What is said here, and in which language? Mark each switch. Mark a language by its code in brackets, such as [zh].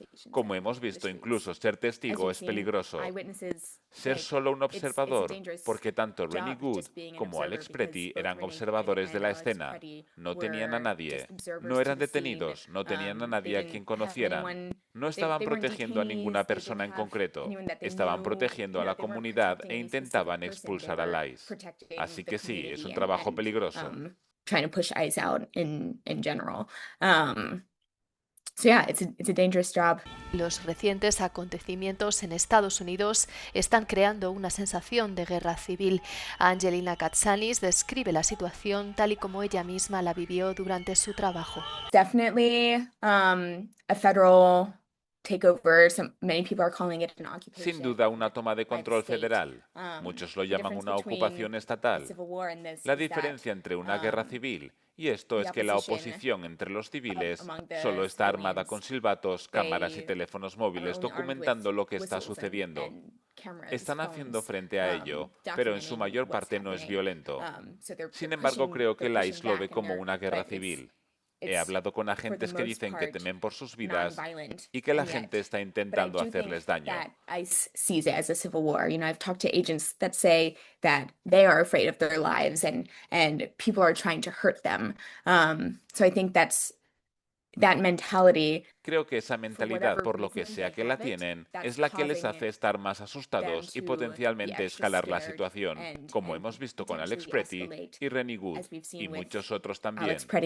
[es] Como hemos visto, incluso ser testigo es peligroso. Ser solo un observador, porque tanto Rennie Good como Alex Pretty eran observadores de la escena. No tenían a nadie. No eran detenidos, no tenían a nadie a quien conocieran. No estaban protegiendo a ninguna persona en concreto. Estaban protegiendo a la comunidad e intentaban expulsar al ICE. Así que sí, es un trabajo peligroso. [en] Trying to push ICE out in general. It's a dangerous job. [es] Los recientes acontecimientos en Estados Unidos están creando una sensación de guerra civil. Angelina Katsanis describe la situación tal y como ella misma la vivió durante su trabajo. [en] Definitely a federal takeover. Many people are calling it an occupation. [es] Sin duda una toma de control federal. Muchos lo llaman una ocupación estatal. La diferencia entre una guerra civil y esto es que la oposición entre los civiles solo está armada con silbatos, cámaras y teléfonos móviles documentando lo que está sucediendo. Están haciendo frente a ello, pero en su mayor parte no es violento. Sin embargo, creo que el ICE lo ve como una guerra civil. He hablado con agentes que dicen que temen por sus vidas y que la gente está intentando hacerles daño. [en] ICE sees it as a civil war. I've talked to agents that say that they are afraid of their lives and people are trying to hurt them. So I think that mentality. [es] Creo que esa mentalidad, por lo que sea que la tienen, es la que les hace estar más asustados y potencialmente escalar la situación, como hemos visto con Alex Pretty y Rennie Good, y muchos otros también.